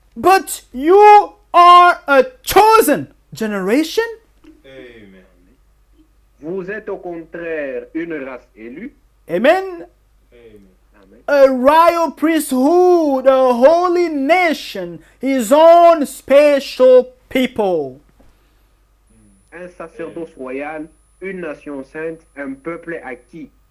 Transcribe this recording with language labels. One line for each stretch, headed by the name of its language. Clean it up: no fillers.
English: But you are a chosen generation, Amen.
French: Vous êtes au contraire une race élue,
English: amen, Amen. Amen. a royal priesthood, a holy nation, his own special people.
French: Un sacerdoce royal, une nation sainte, un peuple acquis.